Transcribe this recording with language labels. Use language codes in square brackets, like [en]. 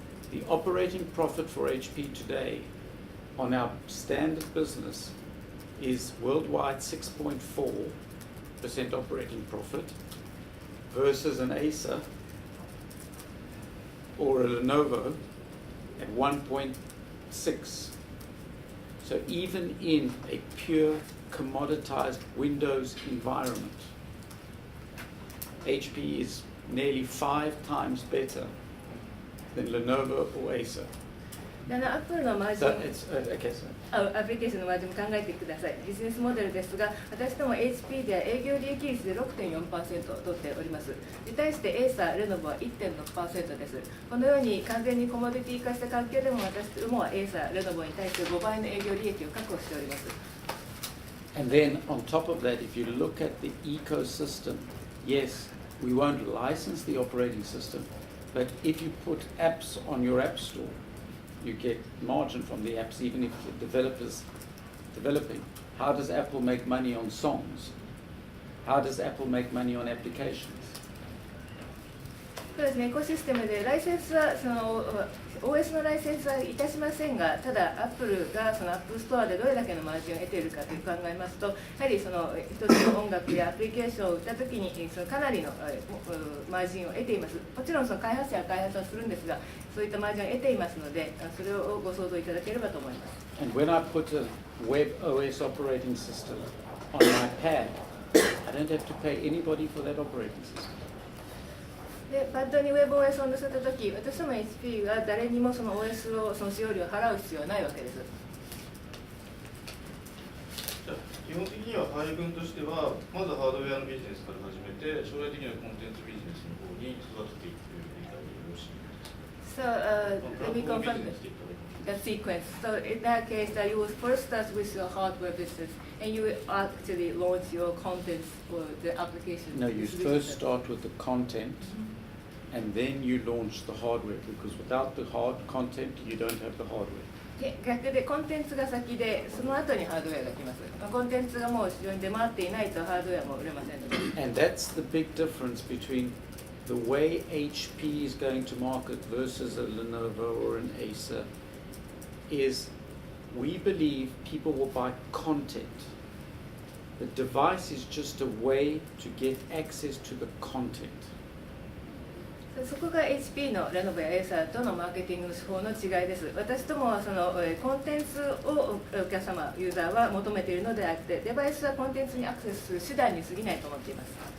[en] The operating profit for HP today on our standard business is worldwide 6.4% operating profit versus an Acer or a Lenovo at 1.6. So even in a pure commoditized Windows environment, HP is nearly 5 times better than Lenovo or Acer. [ja] Apple のマージ [en] So [ja] ン [en] it's okay, so. [ja] アプリケーションのマージンも考えてください。ビジネスモデルですが、私ども HP では営業利益率で 6.4% を取っております。に対してエーサー、レノボは 1.6% です。このように完全にコモディティ化した環境でも私どもはエーサー、レノボに対して5倍の営業利益を確保しております。 [en] And then on top of that, if you look at the ecosystem, yes, we won't license the operating system, but if you put apps on your app store, you get margin from the apps, even if the developer's developing. How does Apple make money on songs? How does Apple make money on applications? [ja] そうですね、エコシステムでライセンスはOS のライセンスはいたしませんが、ただ Apple がその App Store でどれだけのマージンを得ているかと考えますと、やはりその一つの音楽やアプリケーションを売ったときにそのかなりのマージンを得ています。もちろんその開発者は開発はするんですが、そういったマージンを得ていますので、それをご想像いただければと思います。 [en] And when I put a webOS operating system on my pad, I don't have to pay anybody for that operating system. [ja] で、パッドに webOS を載せたとき、私ども HP は誰にもその OS をその使用料を払う必要はないわけです。基本的には配分としては、まずハードウェアのビジネスから始めて、将来的にはコンテンツビジネスの方に育てていくという理解でよろしいですか。 [en] So, let me confirm the sequence. So, in that case, you will first start with your hardware business, and you will actually launch your contents for the application. No, you first start with the content, and then you launch the hardware, because without the hard content, you don't have the hardware. [ja] 逆でコンテンツが先で、その後にハードウェアが来ます。コンテンツがもう非常に出回っていないとハードウェアも売れませんので。 [en] And that's the big difference between the way HP is going to market versus a Lenovo or an Acer is we believe people will buy content. The device is just a way to get access to the content. [ja] そこが HP のレノボやエイサーとのマーケティング手法の違いです。私どもはそのコンテンツをお客様、ユーザーは求めているのであって、デバイスはコンテンツにアクセスする手段に過ぎないと思っています。